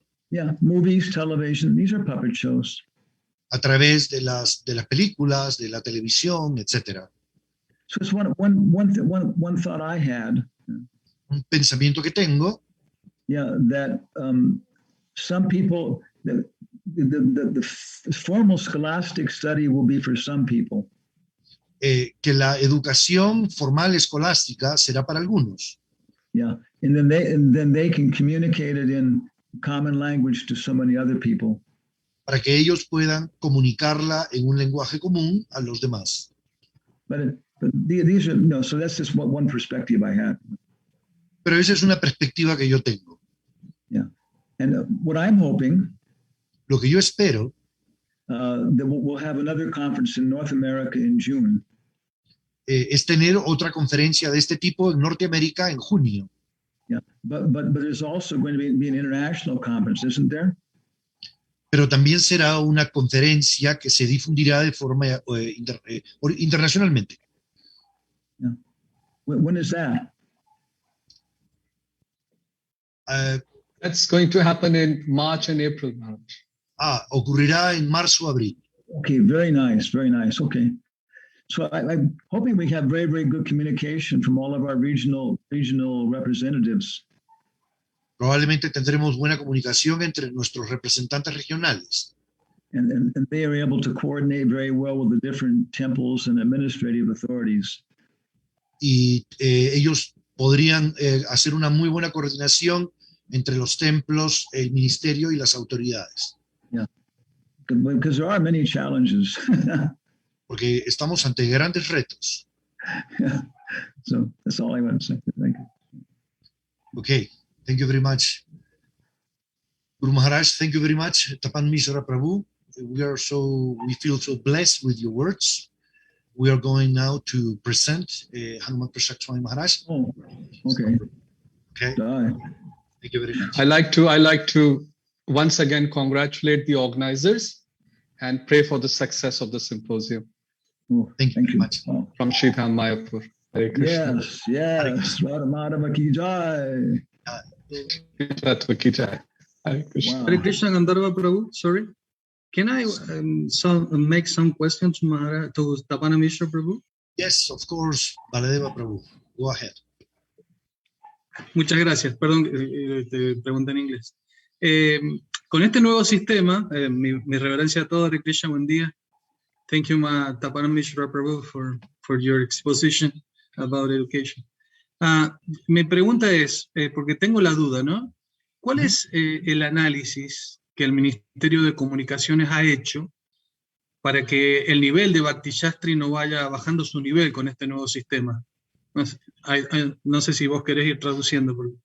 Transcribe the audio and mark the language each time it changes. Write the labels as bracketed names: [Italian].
[English] Yeah, movies, television, these are puppet shows. [Spanish] a través de las películas, de la televisión, etc. [English] So it's one thought I had, [Spanish] Un pensamiento que tengo, [English] yeah, that some people, the formal scholastic study will be for some people. [Spanish] que la educación formal escolástica será para algunos, [English] Yeah, and then they can communicate it in common language to so many other people. [Spanish] para que ellos puedan comunicarla en un lenguaje común a los demás. [English] But these are so that's just one perspective I had. [Spanish] Pero esa es una perspectiva que yo tengo. [English] And what I'm hoping [Spanish] Lo que yo espero [English] that we'll have another conference in North America in June. [Spanish] es tener otra conferencia de este tipo en Norteamérica en junio. [English] Yeah, but there's also going to be an international conference, isn't there? Pero también será una conferencia que se difundirá de forma internacionalmente. When is that? That's going to happen in March and April, Maharaj. [Spanish] Ocurrirá en marzo, abril. [English] Okay, very nice, very nice. Okay. So I'm hoping we have very, very good communication from all of our regional representatives. [Spanish] Probablemente tendremos buena comunicación entre nuestros representantes regionales. [English] And they are able to coordinate very well with the different temples and administrative authorities. [Spanish] Y ellos podrían hacer una muy buena coordinación entre los templos, el ministerio y las autoridades. [English] Yeah, because there are many challenges. [Spanish] Porque estamos ante grandes retos. [English] Yeah. So that's all I want to say. Thank you. Okay, thank you very much. Guru Maharaj, thank you very much. Tapan Mishra Prabhu, we feel so blessed with your words. We are going now to present Hanuman Prashad Swami Maharaj. Oh, okay. Okay, Die. thank you very much. I like to once again congratulate the organizers and pray for the success of the symposium. Oh, Thank you very much. Oh. From Sridham Mayapur. Hare Krishna. Yes. Radha Madhava ki jai. Tattva ki jai. Hare Krishna. Wow. Hare Krishna Gandharva Prabhu, sorry. Can I make some questions to Tapana Mishra Prabhu? Yes, of course, Baladeva Prabhu. Go ahead. [Spanish] Muchas gracias. Perdón, te pregunté en inglés. Con este nuevo sistema, mi reverencia a todos, Hare Krishna, buen día. [English] Thank you, Tapana Mishra Prabhu, for your exposition about education. [Spanish] Mi pregunta es, porque tengo la duda, ¿no? ¿Cuál es el análisis que el Ministerio de Comunicaciones ha hecho para que el nivel de Bhakti Shastri no vaya bajando su nivel con este nuevo sistema? No sé si vos querés ir traduciendo.